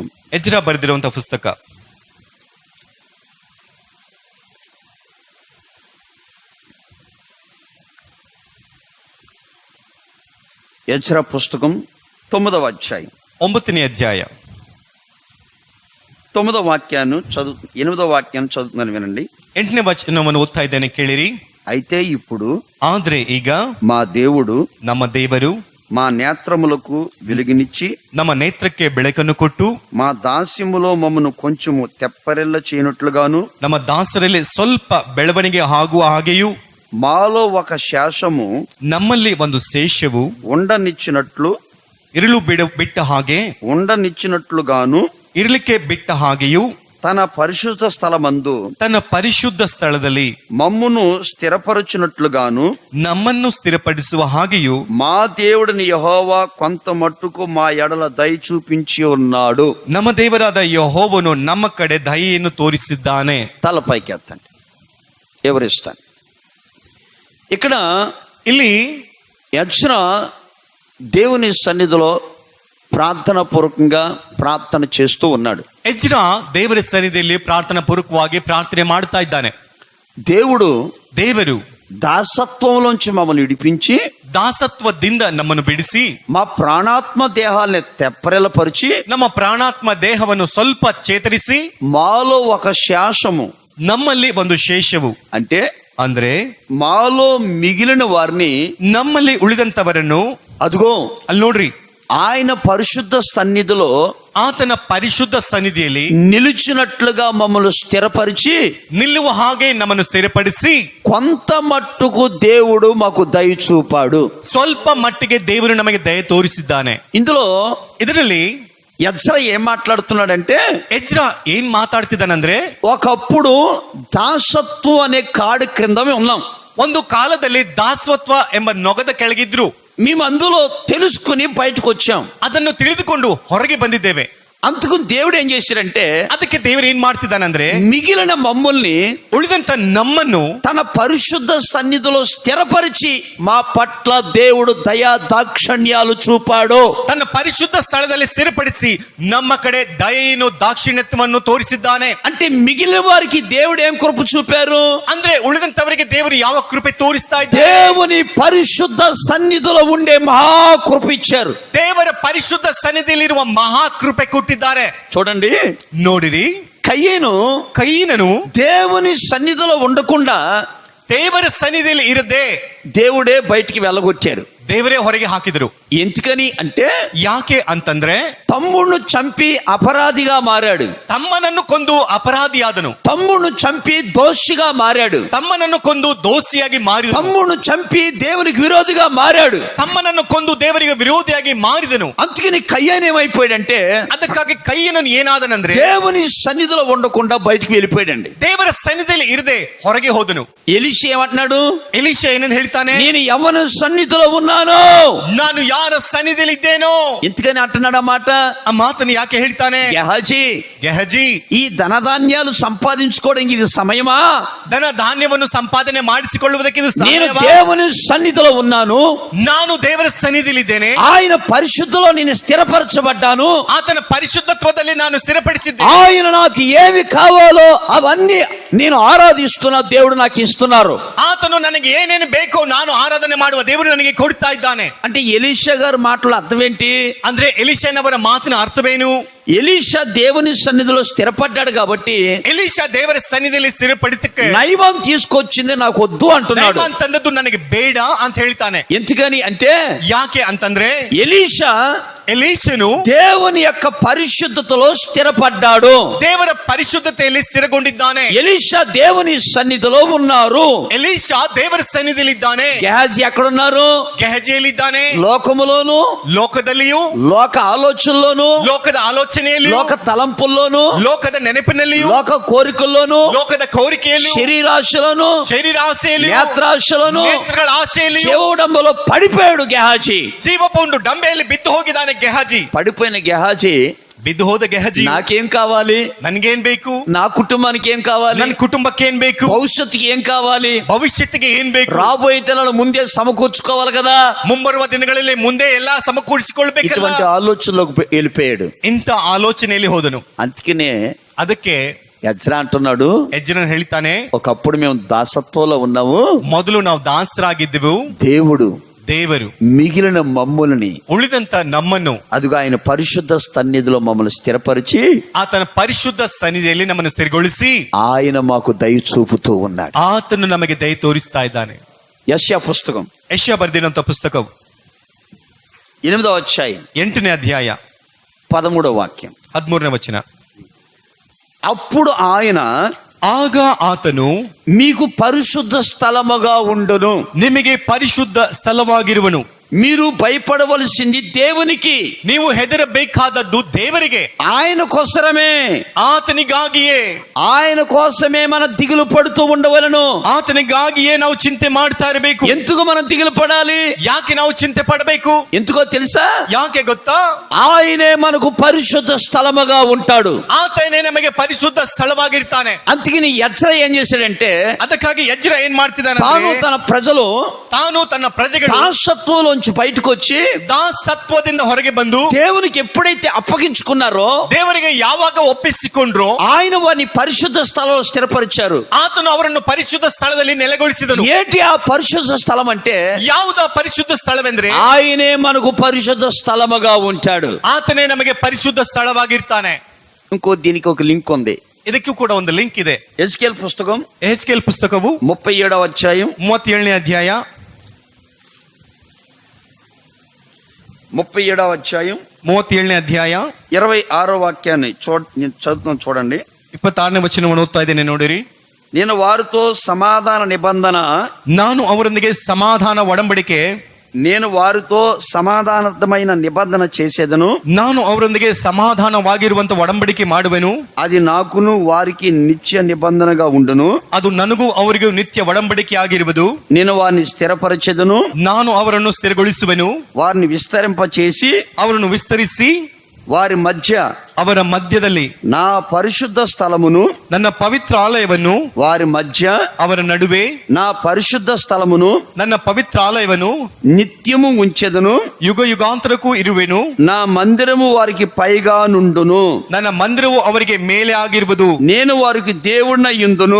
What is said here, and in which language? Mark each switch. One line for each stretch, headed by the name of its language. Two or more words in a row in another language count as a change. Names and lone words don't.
Kannada: ಎಜ್ರಾ ಬರೆದಿರುವಂತಹ ಪುಸ್ತಕ,
Telugu: ఎజ్రా పుస్తకం 9వ అధ్యాయం
Kannada: 9ನೇ ಅಧ್ಯಾಯ
Telugu: 9వ వాక్యాన్ని 8వ వాక్యాన్ని చదువుతున్నాను, వినండి.
Kannada: 8ನೇ ವಚನವನ್ನು ಓದ್ತಾ ಇದ್ದೇನೆ, ಕೇಳಿರಿ.
Telugu: అయితే ఇప్పుడు
Kannada: ಆದ್ರೆ ಈಗ
Telugu: మా దేవుడు
Kannada: ನಮ್ಮ ದೇವರು
Telugu: మా నేత్రములకు వెలుగునిచ్చి
Kannada: ನಮ್ಮ ನೇತ್ರಕ್ಕೆ ಬೆಳಕನ್ನು ಕೊಟ್ಟು
Telugu: మా దాస్యములో మమ్మను కొంచెము తెప్పరెల్ల చేయనట్లుగాను,
Kannada: ನಮ್ಮ ದಾಸರಲ್ಲಿ ಸ್ವಲ್ಪ ಬೆಳವಣಿಗೆ ಆಗುವ ಹಾಗೆಯೂ
Telugu: మాలో ఒక శాసము
Kannada: ನಮ್ಮಲ್ಲಿ ಒಂದು ಶೇಷವು
Telugu: ఉండనిచ్చినట్లు
Kannada: ಇರಲು ಬಿಟ್ಟ ಹಾಗೆ
Telugu: ఉండనిచ్చినట్లుగాను
Kannada: ಇರಲಿಕ್ಕೆ ಬಿಟ್ಟ ಹಾಗೆಯೂ
Telugu: తన పరిశుద్ధ స్థలమందు
Kannada: ತನ್ನ ಪರಿಶುದ್ಧ ಸ್ಥಳದಲ್ಲಿ
Telugu: మమ్మును స్థిరపరచునట్లుగాను
Kannada: ನಮ್ಮನ್ನು ಸ್ಥಿರಪಡಿಸುವ ಹಾಗೆಯೂ
Telugu: మా దేవుడిని యెహోవా కొంత మట్టుకు మా ఎడల దయ చూపించి ఉన్నాడు.
Kannada: ನಮ್ಮ ದೇವರಾದ ಯೆಹೋವನು ನಮ್ಮ ಕಡೆ ದಯೆಯನ್ನು ತೋರಿಸಿದ್ದಾನೆ.
Telugu: తల పైకెత్తండి, ఎవరిస్తాను. ఇక్కడ
Kannada: ಇಲ್ಲಿ
Telugu: ఎజ్రా దేవుని సన్నిధిలో ప్రార్థన పూర్వకంగా ప్రార్థన చేస్తూ ఉన్నాడు.
Kannada: ಎಜ್ರಾ ದೇವರ ಸನ್ನಿಧಿಯಲ್ಲಿ ಪ್ರಾರ್ಥನಾ ಪೂರ್ವಕವಾಗಿ ಪ್ರಾರ್ಥನೆ ಮಾಡ್ತಾ ಇದ್ದಾನೆ.
Telugu: ದೇವರು దాసత్వంలోంచి మమ్మల్ని విడిపించి,
Kannada: ದಾಸತ್ವದಿಂದ ನಮ್ಮನ್ನು ಬಿಡಿಸಿ,
Telugu: మా ప్రాణాత్మ దేహాల్ని తెప్పరెలపరిచి,
Kannada: ನಮ್ಮ ಪ್ರಾಣಾತ್ಮ ದೇಹವನ್ನು ಸ್ವಲ್ಪ ಚೇತರಿಸಿ,
Telugu: మాలో ఒక శాసము,
Kannada: ನಮ್ಮಲ್ಲಿ ಒಂದು ಶೇಷವು ಅಂದ್ರೆ
Telugu: మాలో మిగిలిన వారిని,
Kannada: ನಮ್ಮಲ್ಲಿ ಉಳಿದಂತವರನ್ನು,
Telugu: అదిగో
Kannada: ಅಲ್ಲಿ ನೋಡ್ರಿ,
Telugu: ఆయన పరిశుద్ధ సన్నిధిలో
Kannada: ಆತನ ಪರಿಶುದ್ಧ ಸನ್ನಿಧಿಯಲ್ಲಿ
Telugu: నిలిచినట్లుగా మమ్మల్ని స్థిరపరిచి,
Kannada: ನಿಲ್ಲುವ ಹಾಗೆ ನಮ್ಮನ್ನು ಸ್ಥಿರಪಡಿಸಿ,
Telugu: కొంత మట్టుకు దేవుడు మాకు దయ చూపాడు.
Kannada: ಸ್ವಲ್ಪ ಮಟ್ಟಿಗೆ ದೇವರು ನಮಗೆ ದಯೆ ತೋರಿಸಿದ್ದಾನೆ. ಇದರಲ್ಲಿ
Telugu: ఎజ్రా ఏం మాట్లాడుతున్నాడంటే, ఎజ్రా ఏం మాట్లాడుతున్నాడంటే, ఒకప్పుడు దాసత్వం అనే కాడి క్రింద ఉన్నాం.
Kannada: ಒಂದು ಕಾಲದಲ್ಲಿ ದಾಸತ್ವ ಎಂಬ ನೊಗದ ಕೆಳಗಿದ್ರು.
Telugu: మేము అందులో తెలుసుకుని బయటకు వచ్చాం.
Kannada: ಅದನ್ನು ತಿಳಿದುಕೊಂಡು ಹೊರಗೆ ಬಂದಿದ್ದೇವೆ.
Telugu: అందుకు దేవుడు ఏం చేశారంటే
Kannada: ಅದಕ್ಕೆ ದೇವರು ಏನ್ ಮಾಡ್ತಿದ್ದಾನಂದ್ರೆ
Telugu: మిగిలిన మమ్మల్ని
Kannada: ಉಳಿದಂತ ನಮ್ಮನ್ನು
Telugu: తన పరిశుద్ధ సన్నిధిలో స్థిరపరిచి మా పట్ల దేవుడు దయా దాక్షణ్యాలు చూపాడు.
Kannada: ತನ್ನ ಪರಿಶುದ್ಧ ಸ್ಥಳದಲ್ಲಿ ಸ್ಥಿರಪಡಿಸಿ ನಮ್ಮ ಕಡೆ ದಯೆಯನ್ನು ದಾಕ್ಷಿಣ್ಯತ್ವವನ್ನು ತೋರಿಸಿದ್ದಾನೆ.
Telugu: అంటే మిగిలిన వారికి దేవుడు ఏం కృప చూపారు?
Kannada: ಅಂದ್ರೆ ಉಳಿದಂತವರಿಗೆ ದೇವರು ಯಾವ ಕೃಪೆ ತೋರಿಸ್ತಾ ಇದ್ದಾರೆ?
Telugu: దేవుని పరిశుద్ధ సన్నిధిలో ఉండే మహాకృప ఇచ్చారు.
Kannada: ದೇವರ ಪರಿಶುದ್ಧ ಸನ್ನಿಧಿಯಲ್ಲಿರುವ ಮಹಾ ಕೃಪೆ ಕೊಟ್ಟಿದ್ದಾರೆ.
Telugu: చూడండి,
Kannada: ನೋಡಿರಿ, ಕೈಯಿನನು
Telugu: దేవుని సన్నిధిలో ఉండకుండా
Kannada: ದೇವರ ಸನ್ನಿಧಿಯಲ್ಲಿ ಇರದೆ
Telugu: దేవుడే బయటికి వెళ్ళగొట్టారు.
Kannada: ದೇವರೇ ಹೊರಗೆ ಹಾಕಿದರು.
Telugu: ఎందుకని అంటే
Kannada: ಯಾಕೆ ಅಂತಂದ್ರೆ
Telugu: తమ్ముడును చంపి అపరాధిగా మారాడు.
Kannada: ತಮ್ಮನನ್ನು ಕೊಂದು ಅಪರಾಧಿಯಾದನು.
Telugu: తమ్ముడును చంపి దోషిగా మారాడు.
Kannada: ತಮ್ಮನನ್ನು ಕೊಂದು ದೋಷಿಯಾಗಿ ಮಾರಿದನು.
Telugu: తమ్ముడును చంపి దేవునికి విరోధిగా మారాడు.
Kannada: ತಮ್ಮನನ್ನು ಕೊಂದು ದೇವರಿಗೆ ವಿರೋಧಿಯಾಗಿ ಮಾರಿದನು.
Telugu: అందుకని కయ్యను ఏమైపోయాడంటే
Kannada: ಅದಕ್ಕಾಗಿ ಕೈಯನನ್ನು ಏನಾದನಂದ್ರೆ
Telugu: దేవుని సన్నిధిలో ఉండకుండా బయటికి వెళ్ళిపోయాడండి.
Kannada: ದೇವರ ಸನ್ನಿಧಿಯಲ್ಲಿ ಇರದೆ ಹೊರಗೆ ಹೋದನು.
Telugu: ఎలీషా ఏమంటున్నాడు?
Kannada: ಎಲೀಷಾ ಏನಂತ ಹೇಳ್ತಾನೆ?
Telugu: నేను యెహోవా సన్నిధిలో ఉన్నాను.
Kannada: ನಾನು ಯಾರ ಸನ್ನಿಧಿಯಲ್ಲಿ ಇದ್ದೇನೋ.
Telugu: ఎందుకని అంటున్నాడు ఆ మాట?
Kannada: ಆ ಮಾತನ್ನು ಯಾಕೆ ಹೇಳ್ತಾನೆ? ಗೆಹಜಿ,
Telugu: ఈ ధనధాన్యాలు సంపాదించుకోవడానికి ఇది సమయమా?
Kannada: ಧನ ಧಾನ್ಯವನ್ನು ಸಂಪಾದನೆ ಮಾಡಿಸಿಕೊಳ್ಳುವುದಕ್ಕೆ ಇದು
Telugu: నేను
Kannada: ಸಮಯವಾ?
Telugu: దేవుని సన్నిధిలో ఉన్నాను.
Kannada: ನಾನು ದೇವರ ಸನ್ನಿಧಿಯಲ್ಲಿ ಇದ್ದೇನೆ.
Telugu: ఆయన పరిశుద్ధిలో నేను స్థిరపరచబడ్డాను.
Kannada: ಆತನ ಪರಿಶುದ್ಧತ್ವದಲ್ಲಿ ನಾನು ಸ್ಥಿರಪಡಿಸಿದ್ದೇನೆ.
Telugu: ఆయన నాకు ఏమి కావాలో అవన్నీ నేను ఆరాధిస్తున్న దేవుడు నాకు ఇస్తున్నారు.
Kannada: ಆತನು ನನಗೆ ಏನೇನು ಬೇಕೋ ನಾನು ಆರಾಧನೆ ಮಾಡುವ ದೇವರು ನನಗೆ ಕೊಡ್ತಾ ಇದ್ದಾನೆ.
Telugu: అంటే ఎలీషా గారి మాటల అర్థం ఏంటి?
Kannada: ಅಂದ್ರೆ ಎಲೀಷನವರ ಮಾತಿನ ಅರ್ಥವೇನು?
Telugu: ఎలీషా దేవుని సన్నిధిలో స్థిరపడ్డాడు కాబట్టి
Kannada: ಎಲೀಷಾ ದೇವರ ಸನ್ನಿಧಿಯಲ್ಲಿ ಸ್ಥಿರಪಡಿತಕ್ಕೆ
Telugu: నైవం తీసుకొచ్చింది నాకు వద్దు అంటున్నాడు.
Kannada: ನೈವಾನ್ ತಂದದ್ದು ನನಗೆ ಬೇಡ ಅಂತ ಹೇಳ್ತಾನೆ.
Telugu: ఎందుకని అంటే
Kannada: ಯಾಕೆ ಅಂತಂದ್ರೆ
Telugu: ఎలీషను దేవుని యొక్క పరిశుద్ధతలో స్థిరపడ్డాడు.
Kannada: ದೇವರ ಪರಿಶುದ್ಧತೆಯಲ್ಲಿ ಸ್ಥಿರಗೊಂಡಿದ್ದಾನೆ.
Telugu: ఎలీషా దేవుని సన్నిధిలో ఉన్నారు.
Kannada: ಎಲೀಷಾ ದೇವರ ಸನ್ನಿಧಿಯಲ್ಲಿ ಇದ್ದಾನೆ.
Telugu: గెహజీ ఎక్కడున్నారు?
Kannada: ಗೆಹಜಿಯಲ್ಲಿದ್ದಾನೆ.
Telugu: లోకములోను,
Kannada: ಲೋಕದಲ್ಲಿಯೂ,
Telugu: లోక ఆలోచనలోను,
Kannada: ಲೋಕದ ಆಲೋಚನೆಯಲ್ಲಿಯೂ,
Telugu: లోక తలంపుల్లోను,
Kannada: ಲೋಕದ ನೆನಪಿನಲ್ಲಿಯೂ,
Telugu: లోక కోరికల్లోను,
Kannada: ಲೋಕದ ಕೋರಿಕೆಯಲ್ಲಿಯೂ,
Telugu: శరీరాశలోను,
Kannada: ಶರೀರಾಸೆಯಲ್ಲಿಯೂ,
Telugu: నేత్రాశలోను,
Kannada: ನೇತ್ರಗಳ ಆಸೆಯಲ್ಲಿಯೂ
Telugu: జీవడంబలో పడిపోయాడు గెహజీ.
Kannada: ಜೀವಪುಂಡು ಡಂಬೆಯಲ್ಲಿ ಬಿದ್ದು ಹೋಗಿದ್ದಾನೆ ಗೆಹಜಿ.
Telugu: పడిపోయిన గెహజీ
Kannada: ಬಿದ್ದು ಹೋದ ಗೆಹಜಿ
Telugu: నాకేం కావాలి?
Kannada: ನನ್ಗೇನ್ ಬೇಕು?
Telugu: నా కుటుంబానికి ఏం కావాలి?
Kannada: ನನ್ನ ಕುಟುಂಬಕ್ಕೆ ಏನ್ ಬೇಕು?
Telugu: భవిష్యత్తుకి ఏం కావాలి?
Kannada: ಭವಿಷ್ಯತ್ತಿಗೆ ಏನ್ ಬೇಕು?
Telugu: రాబోయే తరాలు ముందే సమకూర్చుకోవాలి కదా.
Kannada: ಮುಂಬರುವ ದಿನಗಳಲ್ಲಿ ಮುಂದೆ ಎಲ್ಲಾ ಸಮಕೂಡಿಸಿಕೊಳ್ಬೇಕಲ್ಲ.
Telugu: ఇటువంటి ఆలోచనలోకి వెళ్ళిపోయాడు.
Kannada: ಇಂಥ ಆಲೋಚನೆಯಲ್ಲಿ ಹೋದನು.
Telugu: అందుకనే
Kannada: ಅದಕ್ಕೆ
Telugu: ఎజ్రా అంటున్నాడు,
Kannada: ಎಜ್ರನ್ ಹೇಳ್ತಾನೆ,
Telugu: ఒకప్పుడు మేము దాసత్వంలో ఉన్నాము,
Kannada: ಮೊದಲು ನಾವು ದಾಸರಾಗಿದ್ದೆವು. ದೇವರು
Telugu: మిగిలిన మమ్ములని
Kannada: ಉಳಿದಂತ ನಮ್ಮನ್ನು
Telugu: అదుగా ఆయన పరిశుద్ధ సన్నిధిలో మమ్మల్ని స్థిరపరిచి
Kannada: ಆತನ ಪರಿಶುದ್ಧ ಸನ್ನಿಧಿಯಲ್ಲಿ ನಮ್ಮನ್ನು ಸ್ಥಿರಗೊಳಿಸಿ
Telugu: ఆయన మాకు దయ చూపుతూ ఉన్నాడు.
Kannada: ಆತನು ನಮಗೆ ದಯ ತೋರಿಸ್ತಾ ಇದ್ದಾನೆ.
Telugu: యెషయా పుస్తకం
Kannada: ಯೆಶಯಾ ಬರೆದಿರುವಂತ ಪುಸ್ತಕವು
Telugu: 8వ అధ్యాయం
Kannada: 8ನೇ ಅಧ್ಯಾಯ
Telugu: 13వ వాక్యం.
Kannada: 13ನೇ ವಚನ.
Telugu: అప్పుడు ఆయన
Kannada: ಆಗ ಆತನು
Telugu: మీకు పరిశుద్ధ స్థలముగా ఉండును,
Kannada: ನಿಮಗೆ ಪರಿಶುದ್ಧ ಸ್ಥಳವಾಗಿರುವನು.
Telugu: మీరు భయపడవలసింది దేవునికి,
Kannada: ನೀವು ಹೆದರಬೇಕಾದದ್ದು ದೇವರಿಗೆ,
Telugu: ఆయన కోసమే,
Kannada: ಆತನಿಗಾಗಿಯೇ.
Telugu: ఆయన కోసమే మనం దిగులు పడుతూ ఉండవలను.
Kannada: ಆತನಿಗಾಗಿಯೇ ನಾವು ಚಿಂತೆ ಮಾಡ್ತಾ ಇರಬೇಕು.
Telugu: ఎందుకు మనం దిగులు పడాలి?
Kannada: ಯಾಕೆ ನಾವು ಚಿಂತೆ ಪಡಬೇಕು?
Telugu: ఎందుకో తెలుసా?
Kannada: ಯಾಕೆ ಗೊತ್ತಾ?
Telugu: ఆయనే మనకు పరిశుద్ధ స్థలముగా ఉంటాడు.
Kannada: ಆತನೇ ನಮಗೆ ಪರಿಶುದ್ಧ ಸ್ಥಳವಾಗಿರ್ತಾನೆ.
Telugu: అందుకని ఎజ్రా ఏం చేశాడంటే,
Kannada: ಅದಕ್ಕಾಗಿ ಎಜ್ರ ಏನ್ ಮಾಡ್ತಿದ್ದಾನೆ?
Telugu: తాను తన ప్రజలు
Kannada: ತಾನು ತನ್ನ ಪ್ರಜೆಗಳು
Telugu: దాసత్వంలోంచి బయటకు వచ్చి
Kannada: ದಾಸತ್ವದಿಂದ ಹೊರಗೆ ಬಂದು
Telugu: దేవునికి ఎప్పుడైతే అప్పగించుకున్నారో,
Kannada: ದೇವರಿಗೆ ಯಾವಾಗ ಒಪ್ಪಿಸಿಕೊಂಡ್ರೋ
Telugu: ఆయన వారిని పరిశుద్ధ స్థలంలో స్థిరపరిచారు.
Kannada: ಆತನು ಅವರನ್ನು ಪರಿಶುದ್ಧ ಸ್ಥಳದಲ್ಲಿ ನೆಲೆಗೊಳಿಸಿದನು.
Telugu: ఏంటి ఆ పరిశుద్ధ స్థలం అంటే?
Kannada: ಯಾವುದ ಪರಿಶುದ್ಧ ಸ್ಥಳವೆಂದ್ರೆ
Telugu: ఆయనే మనకు పరిశుద్ధ స్థలముగా ఉంటాడు.
Kannada: ಆತನೇ ನಮಗೆ ಪರಿಶುದ್ಧ ಸ್ಥಳವಾಗಿರ್ತಾನೆ.
Telugu: ఇంకో దీనికి ఒక లింక్ ఉంది.
Kannada: ಇದಕ್ಕೂ ಕೂಡ ಒಂದು ಲಿಂಕ್ ಇದೆ.
Telugu: ఎహెజ్కేల్ పుస్తకం
Kannada: ಎಹೆಜ್ಕೇಲ್ ಪುಸ್ತಕವು
Telugu: 37వ అధ్యాయం
Kannada: 37ನೇ ಅಧ್ಯಾಯ
Telugu: 37వ అధ్యాయం
Kannada: 37ನೇ ಅಧ್ಯಾಯ
Telugu: 26వ వాక్యాన్ని చదువుతున్నాను చూడండి.
Kannada: 26ನೇ ವಚನವನ್ನು ಓದ್ತಾ ಇದ್ದೇನೆ, ನೋಡಿರಿ.
Telugu: నేను వారితో సమాధాన నిబంధన,
Kannada: ನಾನು ಅವರೊಂದಿಗೆ ಸಮಾಧಾನ ಒಡಂಬಡಿಕೆ,
Telugu: నేను వారితో సమాధానమైన నిబంధన చేసేదను,
Kannada: ನಾನು ಅವರೊಂದಿಗೆ ಸಮಾಧಾನವಾಗಿರುವಂತ ಒಡಂಬಡಿಕೆ ಮಾಡುವೆನು.
Telugu: అది నాకును వారికి నిత్య నిబంధనగా ఉండును.
Kannada: ಅದು ನನಗೂ ಅವರಿಗೂ ನಿತ್ಯ ಒಡಂಬಡಿಕೆ ಆಗಿರುವುದು.
Telugu: నేను వారిని స్థిరపరచెదను,
Kannada: ನಾನು ಅವರನ್ನು ಸ್ಥಿರಗೊಳಿಸುವೆನು.
Telugu: వారిని విస్తరింప చేసి
Kannada: ಅವರನ್ನು ವಿಸ್ತರಿಸಿ
Telugu: వారి మధ్య
Kannada: ಅವರ ಮಧ್ಯದಲ್ಲಿ
Telugu: నా పరిశుద్ధ స్థలమును,
Kannada: ನನ್ನ ಪವಿತ್ರಾಲಯವನ್ನು,
Telugu: వారి మధ్య
Kannada: ಅವರ ನಡುವೆ
Telugu: నా పరిశుద్ధ స్థలమును
Kannada: ನನ್ನ ಪವಿತ್ರಾಲಯವನ್ನು
Telugu: నిత్యము ఉంచెదను.
Kannada: ಯುಗ ಯುಗಾಂತರಕ್ಕೂ ಇರುವೆನು.
Telugu: నా మందిరము వారికి పైగా నుండును.
Kannada: ನನ್ನ ಮಂದಿರವು ಅವರಿಗೆ ಮೇಲೆ ಆಗಿರುವುದು.
Telugu: నేను వారికి దేవుడినయ్యుందును.